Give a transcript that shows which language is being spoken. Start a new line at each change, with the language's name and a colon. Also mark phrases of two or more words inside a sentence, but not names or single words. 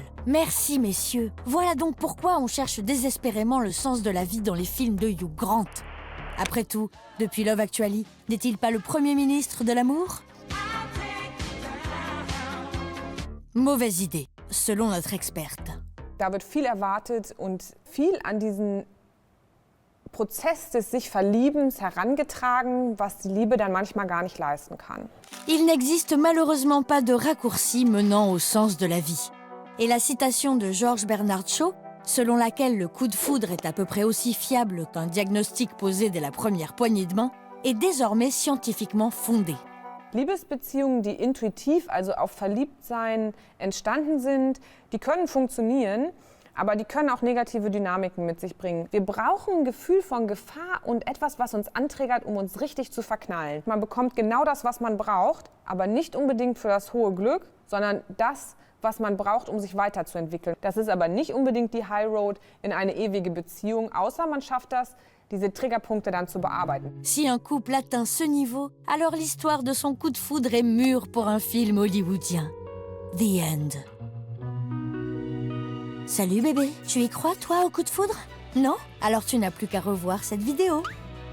French: Merci messieurs, voilà donc pourquoi on cherche désespérément le sens de la vie dans les films de Hugh Grant. Après tout, depuis Love Actually, n'est-il pas le Premier ministre de l'amour? Mauvaise idée, selon notre experte.
German: Da wird viel erwartet und viel an diesen Prozess des sich Verliebens herangetragen, was die Liebe dann manchmal gar nicht leisten kann.
French: Il n'existe malheureusement pas de raccourci menant au sens de la vie. Et la citation de George Bernard Shaw, selon laquelle le coup de foudre est à peu près aussi fiable qu'un diagnostic posé dès la première poignée de main, est désormais scientifiquement fondée.
German: Liebesbeziehungen, die intuitiv, also auf Verliebtsein entstanden sind, die können funktionieren, aber die können auch negative Dynamiken mit sich bringen. Wir brauchen ein Gefühl von Gefahr und etwas, was uns anträgert, um uns richtig zu verknallen. Man bekommt genau das, was man braucht, aber nicht unbedingt für das hohe Glück, sondern das, was man braucht, um sich weiterzuentwickeln. Das ist aber nicht unbedingt die
English: High Road
German: in eine ewige Beziehung, außer man schafft das, diese Triggerpunkte dann zu bearbeiten.
French: Si un couple atteint ce niveau, alors l'histoire de son coup de foudre est mûre pour un film hollywoodien.
English: The End.
French: Salut bébé, tu y crois toi au coup de foudre? Non? Alors tu n'as plus qu'à revoir cette vidéo.